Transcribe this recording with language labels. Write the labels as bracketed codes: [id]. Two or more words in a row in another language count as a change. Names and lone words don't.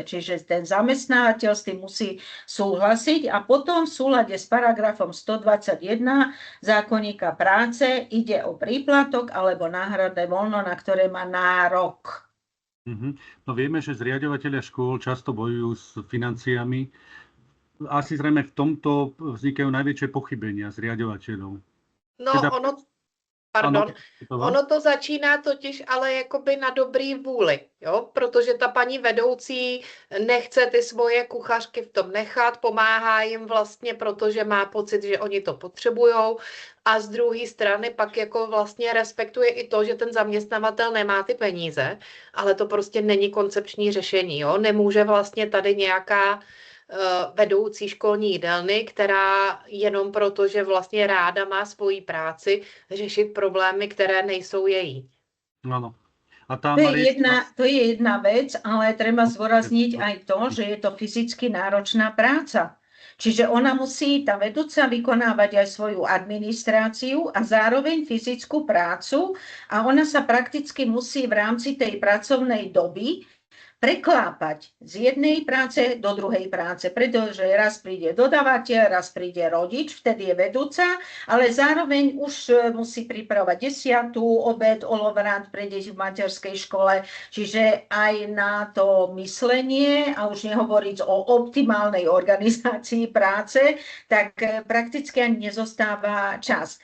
[sk] Čiže ten zamestnávateľ s tým musí súhlasiť a potom v súlade s paragrafom 121 zákonníka práce ide o príplatok alebo náhradné voľno, na ktoré má nárok. No vieme, že zriaďovatelia škôl často bojujú s financiami. Asi zrejme v tomto vznikajú najväčšie pochybenia zriaďovateľov. No, teda... [cs] ono Pardon, Ano, ono to začíná totiž ale jakoby na dobrý vůli, jo? Protože ta paní vedoucí nechce ty svoje kuchařky v tom nechat, pomáhá jim vlastně, protože má pocit, že oni to potřebujou a z druhé strany pak jako vlastně respektuje i to, že ten zaměstnavatel nemá ty peníze, ale to prostě není koncepční řešení, jo? Nemůže vlastně tady nějaká vedoucí školní jídelny, která jenom proto, že vlastně ráda má svoji práci, řešit problémy, které nejsou její. [sk] áno. A tá To je jedna vec, ale treba zdôrazniť aj to, že je to fyzicky náročná práca. Čiže ona musí, tá vedúca, vykonávať aj svoju administráciu a zároveň fyzickú prácu a ona sa prakticky musí v rámci tej pracovnej doby preklápať z jednej práce do druhej práce, pretože raz príde dodávateľ, raz príde rodič, vtedy je vedúca, ale zároveň už musí pripravovať desiatu, obed, olovrant pre deti v materskej škole, čiže aj na to myslenie, a už nehovoriť o optimálnej organizácii práce, tak prakticky ani nezostáva čas.